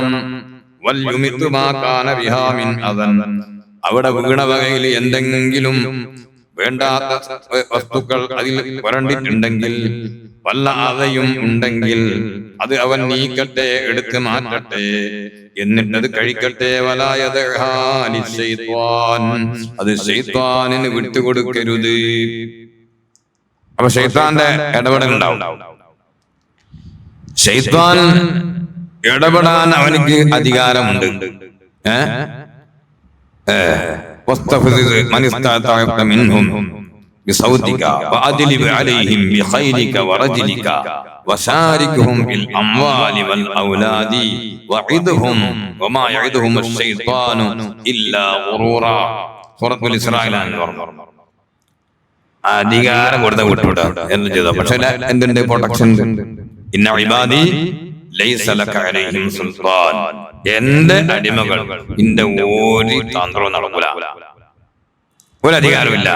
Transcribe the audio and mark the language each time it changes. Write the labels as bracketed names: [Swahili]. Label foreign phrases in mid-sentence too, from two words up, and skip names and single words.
[Arabic] وليمط ما كان بها من أذى, [Malayalam] അവിടെ വീണ വകയിൽ എന്തെങ്കിലും വേണ്ടാത്ത വസ്തുക്കൾ അതിൽ വരണ്ടിട്ടുണ്ടെങ്കിൽ വല്ല അതയും ഉണ്ടെങ്കിൽ അത് അവൻ നീക്കട്ടെ, എടുത്ത് മാറ്റട്ടെ, എന്നിട്ടത് കഴിക്കട്ടെ. അത് ശൈത്വാനിന് വിട്ടുകൊടുക്കരുത്. അപ്പൊ ശൈത്താന്റെ ഇടപെടൽ ഉണ്ടാവും. ശൈത്വാൻ ഇടപെടാൻ അവനിക്ക് അധികാരമുണ്ട്. [Arabic] واستفزز من استطعت منهم بصوتك وأجلب عليهم بخيلك ورجلك وشاركهم في الأموال والأولاد وعدهم وما يعدهم الشيطان إلا غرورا. [Malayalam] സൂറത്തുൽ ഇസ്രായിലാണ് പറഞ്ഞത്. അധികാരം കൊടുത്ത വിട്ടുവിടാ എന്ന് ചെയ്ത. പക്ഷെ എന്തുണ്ട്? പ്രൊട്ടക്ഷൻ. [Arabic] إن عبادي ليس لك عليهم سلطان. [Malayalam] എന്റെ അടിമകൾ ഇന്റെ ഒരു തന്ത്രവും നടക്കൂല, ഒരു അധികാരമില്ല.